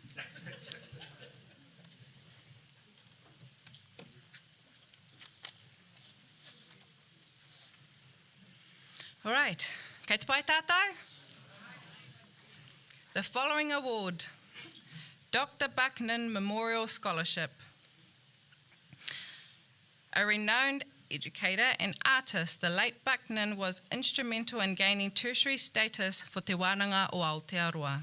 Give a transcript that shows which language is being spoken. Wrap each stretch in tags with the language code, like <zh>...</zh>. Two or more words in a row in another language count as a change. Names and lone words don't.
<en>All right.</en> <mi>Kei te pai tātou?</mi> <en>The following award, Dr. Bucknan Memorial Scholarship. A renowned educator and artist, the late Bucknan was instrumental in gaining tertiary status for Te Wānanga o Aotearoa.</en>